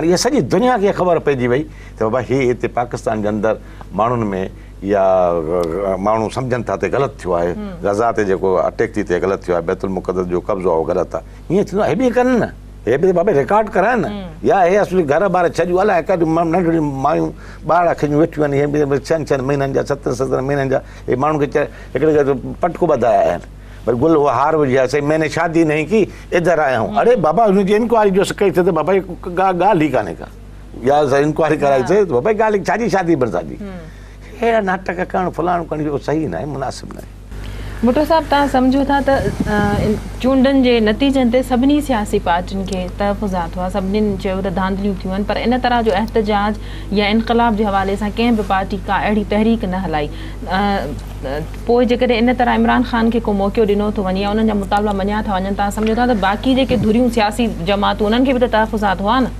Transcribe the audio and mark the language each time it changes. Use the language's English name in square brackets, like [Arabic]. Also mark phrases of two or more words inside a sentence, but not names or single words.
[Sindhi] इहा सॼी दुनिया खे ख़बर पइजी वई त बाबा हीअ हिते पाकिस्तान जे अंदरि माण्हुनि में या माण्हू सम्झनि था त ग़लति थियो आहे गज़ा ते जेको अटैक थी थिए ग़लति थियो आहे बैतुल मुक़दस जो कब्ज़ो आहे उहो ग़लति आहे हीअं थींदो आहे हे बि कनि न हे बि बाबा रिकॉर्ड कराइनि न या हे असली घर ॿार छॾियूं अलाए नंढड़ियूं मायूं ॿार खियूं वेठियूं आहिनि हे 6 महीननि जा 7 महीननि जा हे माण्हुनि खे हिकिड़े पटको ॿधाया आहिनि पर गुल वो हार विझिया सही [Urdu] میں نے شادی نہیں کی ادھر آیا ہوں [Sindhi] अरे बाबा हुनजी इंक्वायरी जो कई थे तो बाबा ॻाल्हि ई कान्हे का या इंक्वायरी कराई थे तो बाबा ॻाल्हि छाजी शादी बरसादी अहिड़ा नाटक करणु फलाणो करणु इहो सही न आहे मुनासिब न आहे भुट्टो साहब तव्हां सम्झो था त चूंडनि जे नतीजनि ते सभिनी सियासी पार्टियुनि खे तहफ़ुज़ात हुआ सभिनीनि चयो त धांधलियूं थियूं आहिनि पर इन तरह जो एहतजाज या इनक़लाब जे हवाले सां कंहिं बि पार्टी का अहिड़ी तहरीक न हलाई पोइ जेकॾहिं इन तरह इमरान ख़ान खे को मौक़ो ॾिनो थो वञे या उन्हनि जा मुतालबा मञिया था वञनि तव्हां सम्झो था त बाक़ी जेके धुरियूं सियासी जमातूं उन्हनि खे बि त तहफ़ुज़ात हुआ न